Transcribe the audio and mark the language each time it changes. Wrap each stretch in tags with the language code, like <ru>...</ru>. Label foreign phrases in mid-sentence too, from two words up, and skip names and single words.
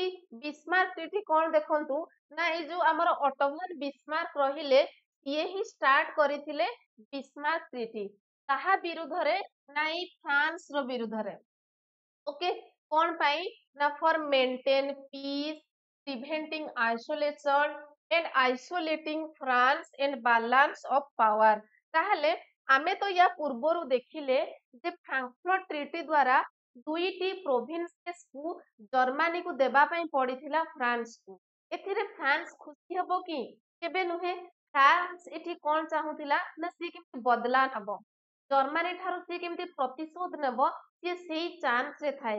<or>ବିସ୍ମାର୍କ ଟ୍ରିଟି କଣ ଦେଖନ୍ତୁ, ନା ଏଇ ଯୋଉ ଆମର ଅଟୋମାନ ବିସ୍ମାର୍କ ରହିଲେ, ଇଏ ହିଁ ଷ୍ଟାର୍ଟ କରିଥିଲେ ବିସ୍ମାର୍କ ଟ୍ରିଟି। କାହା ବିରୁଦ୍ଧରେ? ନା ଏଇ ଫ୍ରାନ୍ସ ର ବିରୁଦ୍ଧରେ।</or> <en>ଓକେ,</en> <or>କଣ ପାଇଁ? ନା</or> <en>for maintain peace, preventing isolation and isolating France and balance of power।</en> <or>ତାହେଲେ ଆମେ ତ ୟା ପୂର୍ବରୁ ଦେଖିଲେ ଯେ ଫ୍ରାଙ୍କଫର୍ଟ ଟ୍ରିଟି ଦ୍ୱାରା ଦୁଇଟି ପ୍ରୋଭିନ୍ସେସ୍ କୁ ଜର୍ମାନୀକୁ ଦେବା ପାଇଁ ପଡିଥିଲା ଫ୍ରାନ୍ସକୁ। ଏଥିରେ ଫ୍ରାନ୍ସ ଖୁସି ହବ କି? କେବେ ନୁହେଁ। ଫ୍ରାନ୍ସ ଏଠି କଣ ଚାହୁଁଥିଲା? ନା ସିଏ କେମିତି ବଦଲା ନବ, ଜର୍ମାନୀ ଠାରୁ ସିଏ କେମିତି ପ୍ରତିଶୋଧ ନେବ, ସିଏ ସେଇ ଚାନ୍ସ ରେ ଥାଏ।</or>